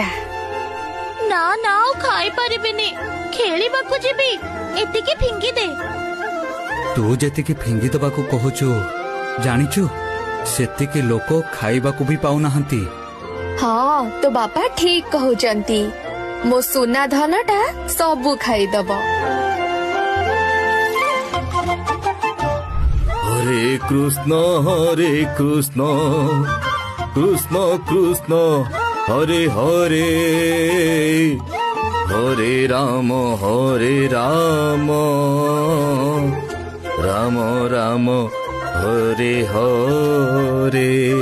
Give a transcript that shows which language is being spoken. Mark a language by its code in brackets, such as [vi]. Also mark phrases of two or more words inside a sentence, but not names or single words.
[or] ନା ନା ଖାଇ ପରିବିନି, ଖେଳି ବାକୁ ଯିବି, ଏତିକି ଫିଙ୍ଗି ଦେ। ତୁ ଯେତିକି ଫିଙ୍ଗି ଦବା କୋ କହୁଚୁ ଜାଣିଚୁ ସେତିକି ଲୋକ ଖାଇବାକୁ ଭି ପାଉ ନାହାନ୍ତି। ହଁ ତ ବାପା ଠିକ କହୁଚନ୍ତି। ମୋ ସୁନା ଧନଟା ସବୁ ଖାଇ ଦବ। ହରେ କୃଷ୍ଣ କୃଷ୍ଣ କୃଷ୍ଣ ହରେ ହରେ, ହରେ ରାମ ରାମ ରାମ ହରେ ହରେ।